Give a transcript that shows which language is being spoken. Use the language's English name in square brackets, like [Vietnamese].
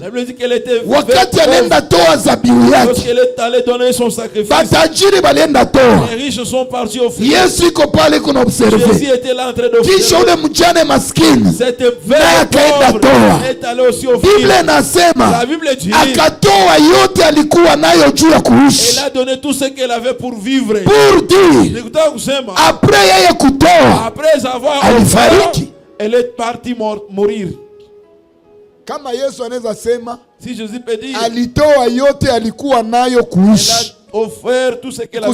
[French] La Bible dit qu'elle était veuve. [Swahili] Wakati alienda toa zabihu yake, [French] lorsqu'elle est allée donner son sacrifice, [Swahili] batajiri balienda toa. [French] Les riches sont partis offrir. [Swahili] Yesu iko pale kuna observe. [French] Jésus était là en train d'offrir. [Swahili] Kisha ule mjane maskini, [French] cette veuve pauvre est allée aussi offrir. [Swahili] Biblia inasema, [French] la Bible dit, [Swahili] akatoa yote alikuwa nayo juu ya kuishi. [French] Elle a donné tout ce qu'elle avait pour vivre. Pour dire, après [Swahili] yeye kutoa, [French] après avoir [Swahili] alifariki, [French] elle est partie mourir. [Swahili] Kama Yesu anaweza sema, [French] si Jésus peut dire, [Swahili] alitoa yote alikuwa nayo kuishi. [French] Elle a offert tout ce qu'elle avait